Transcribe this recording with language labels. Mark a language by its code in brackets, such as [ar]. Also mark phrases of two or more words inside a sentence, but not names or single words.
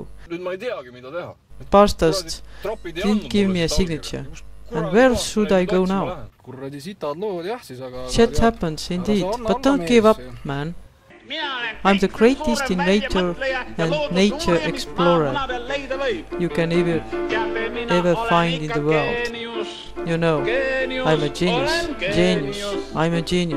[et] nüüd ma ei teagi, mida teha. [en] Pastast didn't give me a signature. And where should I go now? [et] Kuradi sitad lood jah siis, aga... [en] Shit happens indeed, but don't give up, man. I'm the greatest inventor and nature explorer you can ever find in the world. You know, I'm a genius. I'm a genius.